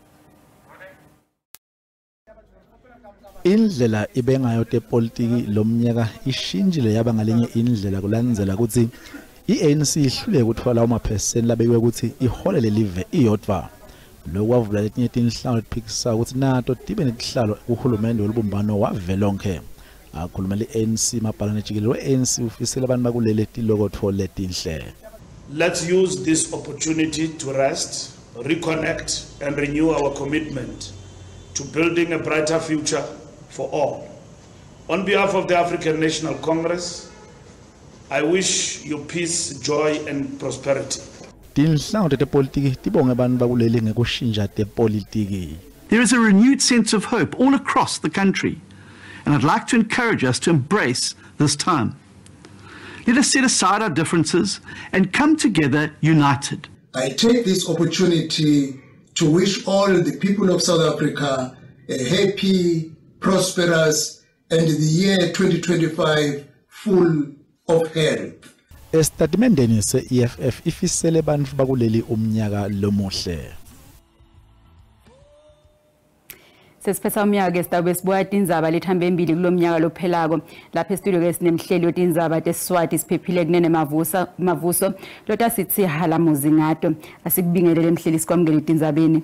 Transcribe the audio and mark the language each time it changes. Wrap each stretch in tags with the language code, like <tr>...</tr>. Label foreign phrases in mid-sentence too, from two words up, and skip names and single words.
<ss>Indlela ibengayo tepolitiki lomnyaka ishintshile yaba ngalenye indlela kulandzela ukuthi iANC ihlule ukuthola amaphesenti labekwe ukuthi iholele live iyodwa. Lokwavula letinye tinhlangano letiphikisa ukuthi nato tibe nesihlalo kuhulumende wolubumbano wavelonke. Akhuluma le-ANC mabhalane jikelele we-ANC ufisela abantu bakuleli tilokotho letinhle.</ss> <en>Let's use this opportunity to rest, reconnect and renew our commitment to building a brighter future for all. On behalf of the African National Congress, I wish you peace, joy and prosperity.</en> <ss>Tinhlangano tetepolitiki tibonge abantu bakuleli ngekushintsha tepolitiki.</ss> <en>There is a renewed sense of hope all across the country, and I'd like to encourage us to embrace this time. Let us set aside our differences and come together united. I take this opportunity to wish all the people of South Africa a happy, prosperous, and the year 2025 full of health.</en> <ss>Estatimendeni se-EFF ifisele bantfu bakuleli umnyaka lomuhle. Sesiphetha umnyaka ke sitabe sibuya tindzaba lethambe embili kulomnyaka lophelako lapha estudio ke sinemhleli wetindzaba teSiswati siphephile kunene mavuso lota sithi halamuzi ngato asikubingelele emhleli sikwamukele tindzabeni.</ss>